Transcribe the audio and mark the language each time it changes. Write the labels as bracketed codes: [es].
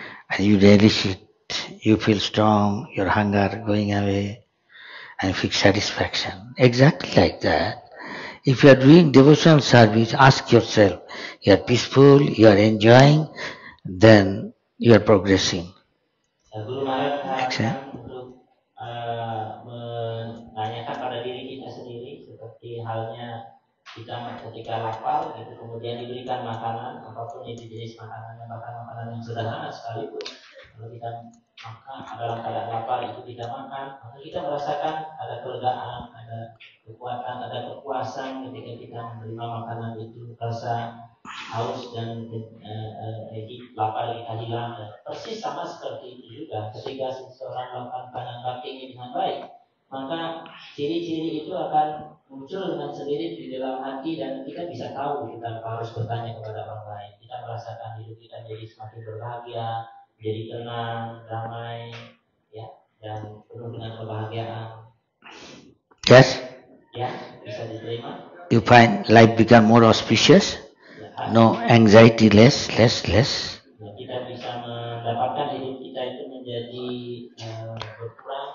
[en] And you relish it, you feel strong, your hunger going away, and you feel satisfaction. Exactly like that. If you are doing devotional service, ask yourself, you are peaceful, you are enjoying, then you are progressing. [id] Guru Maharaj mengatakan untuk menanyakan pada diri kita sendiri seperti halnya kita ketika lapar gitu, kemudian diberikan makanan apapun itu jenis makanannya, bahkan makanan yang sederhana sekalipun, kalau kita makan dalam keadaan lapar itu kita makan, maka kita merasakan ada kelegaan, ada kekuatan, ada kepuasan ketika kita menerima makanan itu, rasa haus dan lapar kita hilang. Persis sama seperti itu juga ketika seseorang melakukan panjang bakti ini dengan baik, maka ciri-ciri itu akan muncul dengan sendiri di dalam hati dan kita bisa tahu kita harus bertanya kepada orang lain. Kita merasakan hidup kita jadi semakin berbahagia, jadi tenang, damai, ya, dan penuh dengan kebahagiaan. [en] Yes? [id] Ya, bisa diterima. [en] You find life become more auspicious? No anxiety, less. [id] Ya, kita bisa mendapatkan hidup kita itu menjadi berkurang.